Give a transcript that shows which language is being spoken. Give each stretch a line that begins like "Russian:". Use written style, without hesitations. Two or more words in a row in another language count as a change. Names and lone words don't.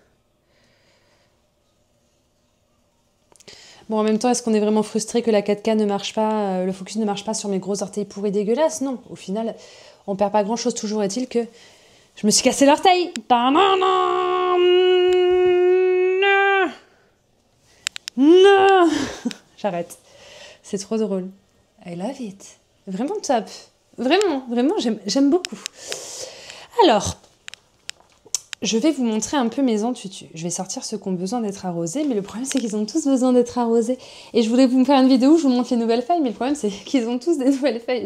French: Bon, en même temps, est-ce qu'on est vraiment frustré que la 4K ne marche pas, le focus ne marche pas sur mes gros orteils pourris dégueulasses ? Non, au final, on perd pas grand-chose. Toujours est-il que je me suis cassé l'orteil. Ta-na-na. j'arrête. C'est trop drôle.
English: I love it.
French: Vraiment top. Vraiment, vraiment, j'aime beaucoup. Alors, je vais vous montrer un peu mes entutus. Je vais sortir ceux qui ont besoin d'être arrosés, mais le problème c'est qu'ils ont tous besoin d'être arrosés. Et je voulais vous faire une vidéo où je vous montre les nouvelles feuilles, mais le problème c'est qu'ils ont tous des nouvelles feuilles.